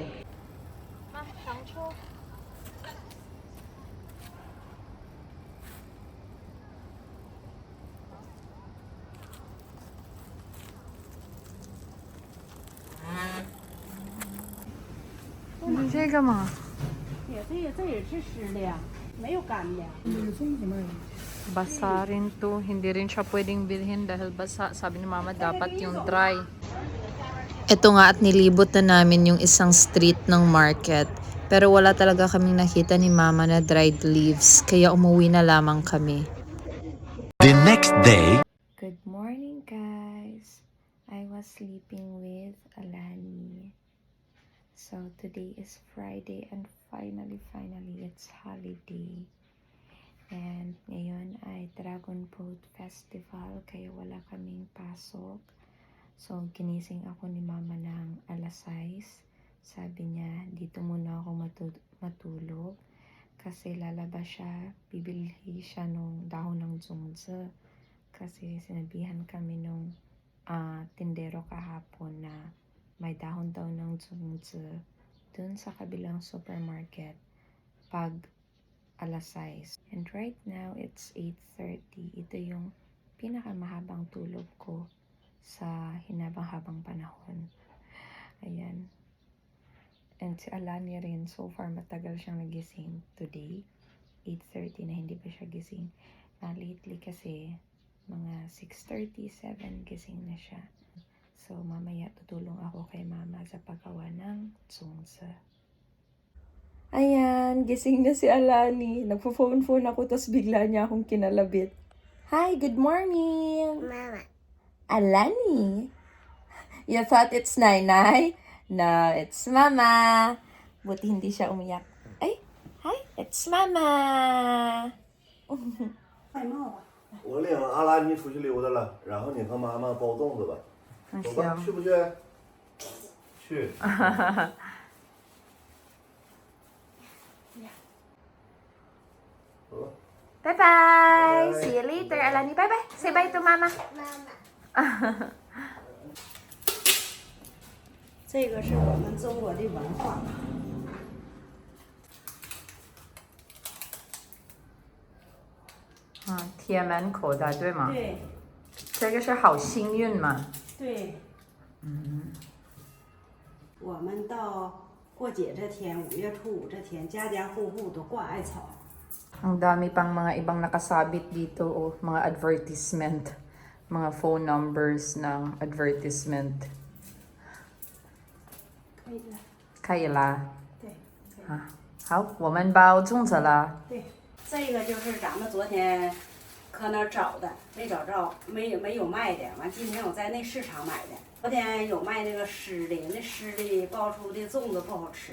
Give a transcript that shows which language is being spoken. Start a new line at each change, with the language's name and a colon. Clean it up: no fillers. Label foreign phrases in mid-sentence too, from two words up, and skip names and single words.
Filipino: Ma, tangcho. Ini
Chinese: 这个吗？这也是湿的呀，没有干的。
Filipino: Basa rin to. Hindi rin siya pwedeng bilhin dahil basa. Sabi ni Mama, dapat yung dry. Ito nga at nilibot na namin yung isang street ng market. Pero wala talaga kaming nakita ni Mama na dried leaves. Kaya umuwi na lamang kami.
English: The next day. Good morning, guys. I was sleeping with Alani. So today is Friday and finally it's holiday.
Filipino: And ngayon ay Dragon Boat Festival kaya wala kaming pasok. So ginising ako ni Mama ng alas 6. Sabi niya dito muna ako matulog kasi lalabas siya, bibili siya nung dahon ng zhongzi. Kasi sinabihan kami nung tindero kahapon na may dahon daw ng zongzi dun sa kabilang supermarket pag alas 6.
English: And right now, it's 8:30.
Filipino: Ito yung pinakamahabang tulog ko sa hinabang-habang panahon. Ayan. And si Alani rin,
English: so far
Filipino: matagal siyang nagising today. 8:30 na hindi pa siya gising. Na lately kasi, mga 6:30, 7 gising na siya. So, mamaya tutulong ako kay mama sa paggawa ng zongzi. Ayan, gising na si Alani. Nagpo-phone ako, tapos bigla niya akong kinalabit.
English: Hi, good morning! Mama. Alani! You thought it's Nainay? No, it's Mama.
Filipino: Buti hindi siya umiyak. Ay,
English: hi, it's Mama!
Chinese: 戴帽吧。我领阿拉尼出去溜达了，然后你和妈妈包粽子吧，走吧，去不去？去。走吧。
English: Bye-bye! Bye. See you later, Alani. Bye-bye! Say bye to Mama.
Chinese: 这个是我们中国的文化。天门口的，对吗？对这个是好幸运嘛？对。我们到过节这天，5月初5这天，家家户户都挂艾草。
Filipino: Ang dami pang mga ibang nakasabit dito, oh, mga advertisement, mga
English: phone numbers
Filipino: ng advertisement.
Chinese: 可以了。可以啦。对。啊，好，我们包粽子了。对，这个就是咱们昨天搁那儿找的，没找着，没有卖的。完，今天我在那市场买的。昨天有卖那个湿的，那湿的包出的粽子不好吃。